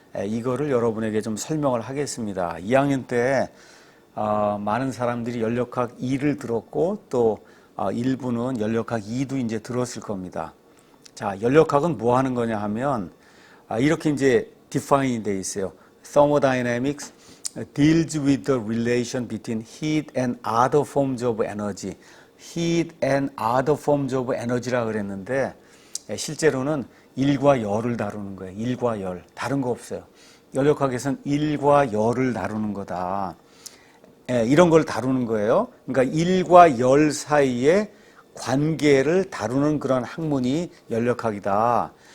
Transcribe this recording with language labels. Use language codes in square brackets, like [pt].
[ko] 이거를 여러분에게 좀 설명을 하겠습니다. 2학년 때 많은 사람들이 연력학 2를 들었고 또 일부는 연력학 2도 이제 들었을 겁니다. 자, 연력학은 뭐 하는 거냐 하면 이렇게 이제 디파인이 돼 있어요. [en] Thermodynamics deals with the relation between heat and other forms of energy. heat and other forms of energy [ko] 라 그랬는데 실제로는 일과 열을 다루는 거예요. 일과 열. 다른 거 없어요. 연력학에서는 일과 열을 다루는 거다. 이런 걸 다루는 거예요. 그러니까 일과 열 사이의 관계를 다루는 그런 학문이 연력학이다.